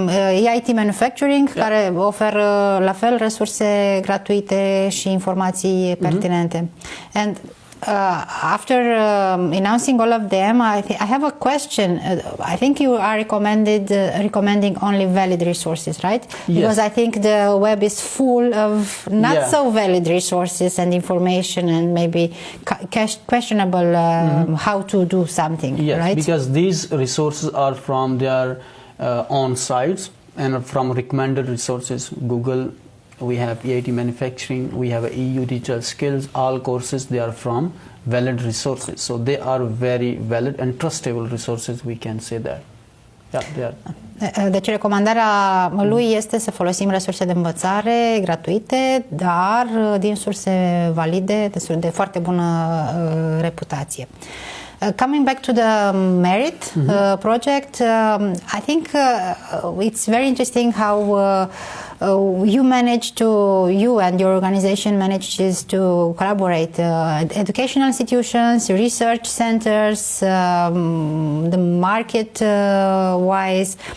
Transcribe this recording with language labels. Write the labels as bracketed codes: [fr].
[ro] EIT Manufacturing, care oferă la fel resurse gratuite și informații pertinente. [en] And after announcing all of them, I have a question. I think you are recommending only valid resources, right? Yes. Because I think the web is full of not so valid resources and information, and maybe questionable how to do something, yes, right? Because these resources are from their on sites and from recommended resources. Google, we have EIT Manufacturing, we have EU Digital Skills. All courses, they are from valid resources, so they are very valid and trustable resources, we can say that. Yeah, they are. [ro] Deci recomandarea lui este să folosim resurse de învățare gratuite, dar din surse valide, de foarte bună reputație. [en] Coming back to the Merit project, I think it's very interesting how you and your organization manages to collaborate, educational institutions, research centers, the market wise.